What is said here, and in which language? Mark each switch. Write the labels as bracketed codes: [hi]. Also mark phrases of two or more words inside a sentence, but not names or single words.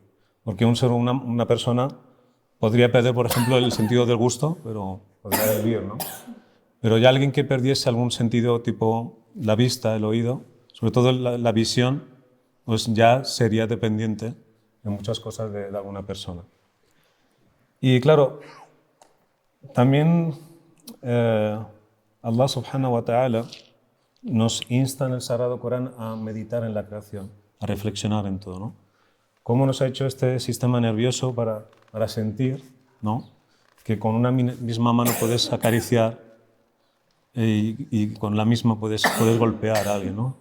[es] Porque una persona podría perder, por ejemplo, el sentido del gusto, pero podría vivir, ¿no? Pero ya alguien que perdiese algún sentido tipo la vista, el oído, sobre todo la visión, pues ya sería dependiente de muchas cosas de alguna persona. Y claro, también Allah [ar] سبحانه وتعالى [es] nos insta en el Sagrado Corán a meditar en la creación, a reflexionar en todo, ¿no? Cómo nos ha hecho este sistema nervioso para sentir, ¿no? Que con una misma mano puedes acariciar y con la misma puedes golpear a alguien, ¿no?